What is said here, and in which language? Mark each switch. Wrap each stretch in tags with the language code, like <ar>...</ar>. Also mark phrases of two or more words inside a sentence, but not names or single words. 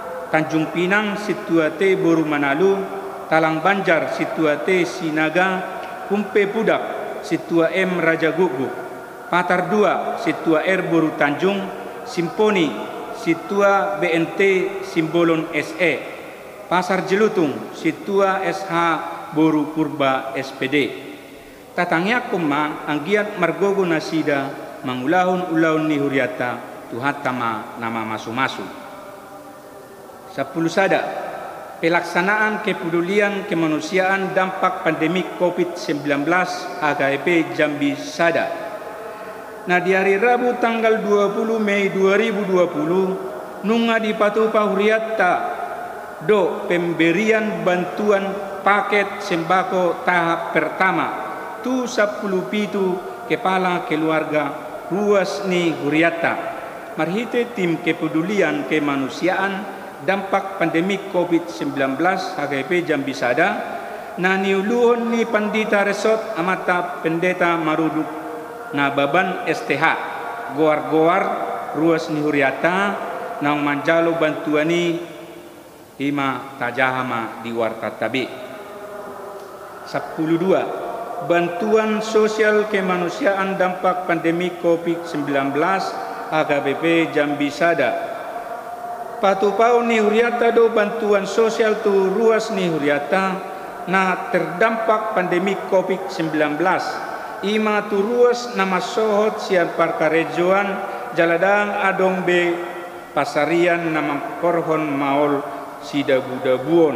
<bbc>Tanjung Pinang Situate Boru Manalu, Talang Banjar Situate Sinaga, Kumpe Pudak Situa M Raja Gugu, Patar 2 Situa R Boru Tanjung, Simponi Situa BNT Simbolon SE, Pasar Jelutung Situa SH Boru Purba SPD. Tatangya kuma anggiat margogo nasida mangulahun-ulahun ni huriata tuhatama nama masu-masu.</bbc> <id>10 sada pelaksanaan kepedulian kemanusiaan dampak pandemik COVID-19 HKP Jambi Sada.</id> <bbc>Nah, di hari Rabu tanggal 20 Mei 2020 nunga di Patupa Huriata do pemberian</bbc> <id>bantuan paket sembako tahap pertama tu 10 pitu kepala keluarga ruas</id> <bbc>ni Huriata marhite</bbc> <id>tim kepedulian kemanusiaan dampak pandemik COVID-19 HKP Jambi Sada</id> <bbc>na niuluhon ni Pandita Resort Amata Pendeta Maruduk na baban STH goar-goar ruas ni Huriata na manjalo bantuani ima tajahama di wartatabi.</bbc> <id>12 bantuan sosial kemanusiaan dampak pandemik COVID-19 HKBP Jambi Sada.</id> <bbc>Patupau ni Huriata do</bbc> <id>bantuan sosial</id> <bbc>tu ruas ni Huriata na</bbc> <id>terdampak pandemik COVID-19.</id> <bbc>Ima tu ruas nama sohot sian parkarejoan jaladang adong be pasarian nama korhon maol sidabu-dabuon.</bbc>